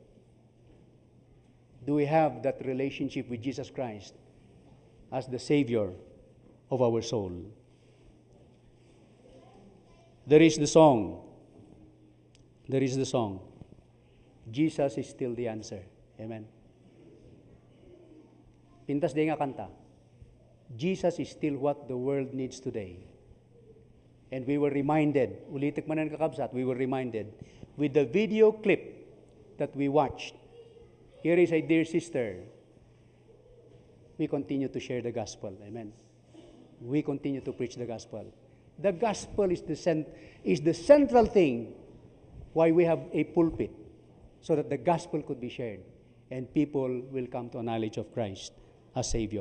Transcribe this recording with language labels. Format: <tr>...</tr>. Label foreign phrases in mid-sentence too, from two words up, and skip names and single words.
<en>Do we have that relationship with Jesus Christ as the Savior of our soul? There is the song. Jesus is still the answer.</en> <ilo>Amen. Pintas di nga kanta.</ilo> <en>Jesus is still what the world needs today. And we were reminded,</en> <ilo>ulitik man ang kakabsat,</ilo> <en>we were reminded with the video clip that we watched. Here is a dear sister. We continue to share the gospel. Amen. We continue to preach the gospel. The gospel is the central thing why we have a pulpit, so that the gospel could be shared and people will come to a knowledge of Christ as Savior.</en>